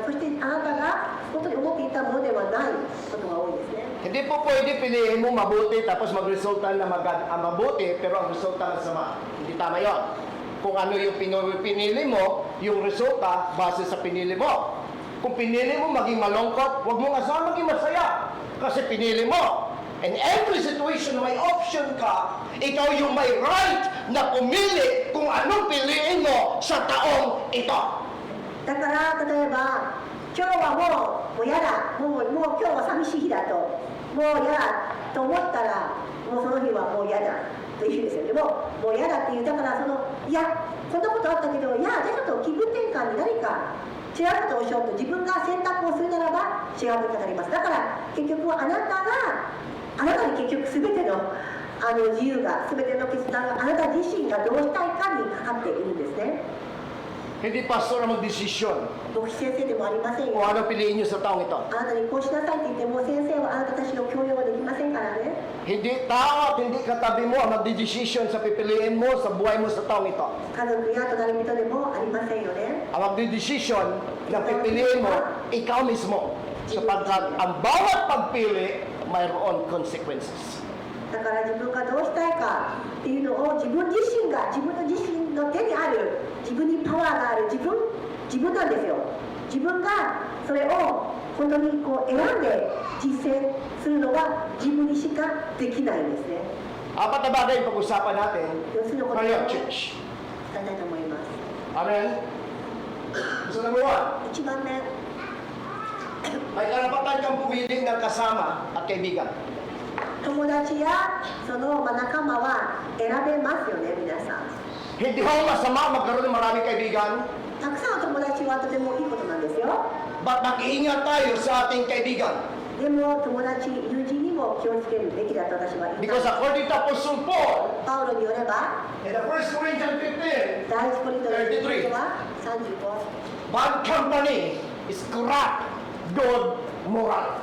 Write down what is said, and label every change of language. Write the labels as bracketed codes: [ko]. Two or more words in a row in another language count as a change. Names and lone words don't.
[ja] そしてあなたが本当に思っていたものではないことが多いですね。 [tl] Hindi po pwede piliin mo mabuti tapos magresulta na mabuti pero ang resulta masama. Hindi tama yon. Kung ano yung pinili mo, yung resulta base sa pinili mo. Kung pinili mo maging malungkot, huwag mong asahan maging masaya. Kasi pinili mo. [en] In every situation, [tl] may option ka. Ikaw yung may right na pumili kung anong piliin mo sa taong ito. [ja] だから例えば今日はもう嫌だ、もう今日は寂しい日だと、もう嫌だと思ったらもうその日はもう嫌だというですよね。もう嫌だっていうだからいやこんなことあったけど、いやじゃあちょっと気分転換に何か違うことをしようと自分が選択をするならば違うことになります。だから結局あなたに結局すべての自由が、すべての決断があなた自身がどうしたいかにかかっているんですね。 [tl] Hindi pastor ang magdesisyon [ja] 牧師先生でもありません [tl] kung [ja] よ。 [tl] ano piliin nyo sa taong ito. [ja] あなたにこうしなさいって言っても先生はあなたたちの教養ができませんからね。 [tl] Hindi tao at hindi katabi mo ang magdedesisyon sa pipiliin mo sa buhay mo sa taong ito. [ja] 家族や隣人でもありませんよね。 [tl] Ang magdedesisyon na pipiliin mo, ikaw mismo. Sapagkat ang bawat pagpili, mayroon consequences. [ja] だから自分がどうしたいかっていうのを自分の自身の手にある、自分にパワーがある自分なんですよ。自分がそれを本当にこう選んで実践するのは自分にしかできないんですね。 [tl] Apat na bagay yung pag-usapan natin [ja] 4 つのことを [tl] ngayong [ja] 伝 [tl] church. [ja] えたいと思います。 [en] Amen? So number 1, [ja] 1 番目、 [tl] may karapatan kang pumili ng kasama at kaibigan. 友達やその仲間は選べますよね、皆さん。 Hindi ho masama magkaroon ng maraming kaibigan, [ja] たくさんの友達はとてもいいことなんですよ。 [tl] but mag-iingat tayo sa ating kaibigan. [ja] でも友達、友人にも気をつけるべきだと私は言いま [en] Because [ja] す。 [en] according to Apostle Paul, [ja] パウロによれば、 [en] in the 1 Corinthians 15, [ja] 第一コリントの15は35。 [en] bad company is corrupt, good moral.